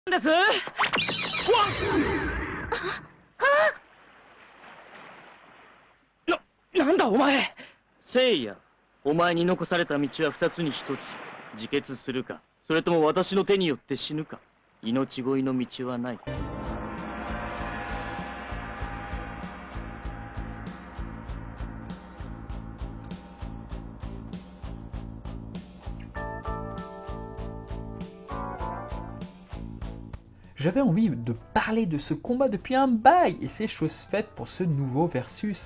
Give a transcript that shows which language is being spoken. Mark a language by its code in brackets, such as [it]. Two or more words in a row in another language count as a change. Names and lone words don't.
[ja] ですわなんだお前聖夜、お前に残された道は二つに一つ。自決するか、それとも私の手によって死ぬか。命乞いの道はない。 [fr] J'avais envie de parler de ce combat depuis un bail et c'est chose faite pour ce nouveau versus.